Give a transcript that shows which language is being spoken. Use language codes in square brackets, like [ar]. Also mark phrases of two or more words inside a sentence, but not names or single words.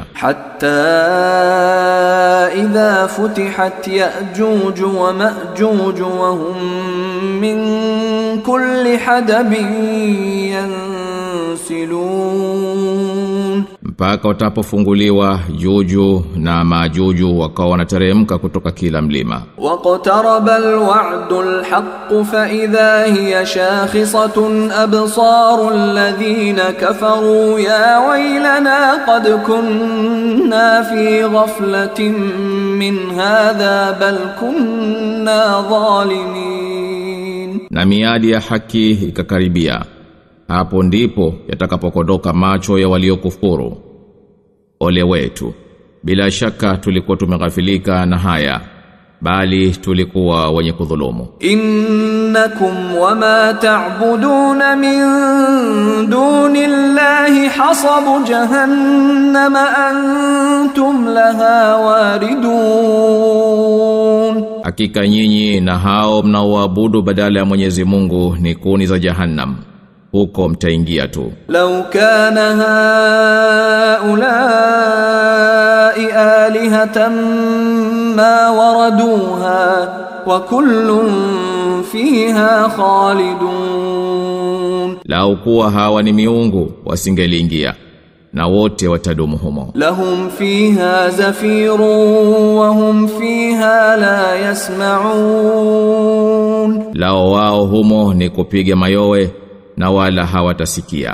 [ar] حتى إذا فتحت يأجوج ومأجوج وهم من كل حدب ينسلون. [sw] Mpaka watapofunguliwa Juju na Majuju wakawa wanateremka kutoka kila mlima. [ar] واقترب الوعد الحق فإذا هي شاخصة أبصار الذين كفروا يا ويلنا قد كنا في غفلة من هذا بل كنا ظالمين. [sw] Na miadi ya haki ikakaribia, hapo ndipo yatakapokodoka macho ya waliokufuru. Ole wetu, bila shaka tulikuwa tumeghafilika na haya, bali tulikuwa wenye kudhulumu. [ar] إنكم وما تعبدون من دون الله حصب جهنم أنتم لها واردون. [sw] Hakika nyinyi na hao mnaoabudu badala ya Mwenyezi Mungu ni kuni za Jahannam, huko mtaingia tu. [ar] لو كان هؤلاء آلهة ما وردوها وكل فيها خالدون. [sw] Lau kuwa hawa ni miungu wasingeliingia, na wote watadumu humo. [ar] لهم فيها زفير وهم فيها لا يسمعون. [sw] Lao wao humo ni kupiga mayowe na wala hawatasikia.